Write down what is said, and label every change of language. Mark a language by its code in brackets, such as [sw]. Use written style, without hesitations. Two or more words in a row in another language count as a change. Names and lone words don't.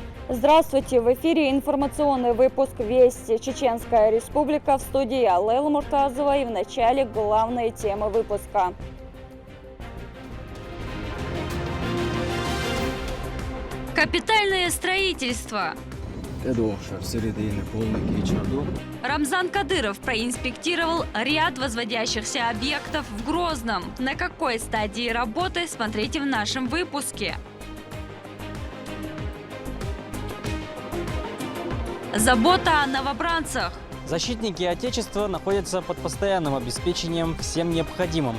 [ru] Здравствуйте! В эфире информационный выпуск «Вести. Чеченская республика». В студии Лейла Муртазова, и в начале главные темы выпуска. Капитальное строительство. Рамзан Кадыров проинспектировал ряд возводящихся объектов в Грозном. На какой стадии работы, смотрите в нашем выпуске. Забота о новобранцах. Защитники Отечества находятся под постоянным обеспечением всем необходимым.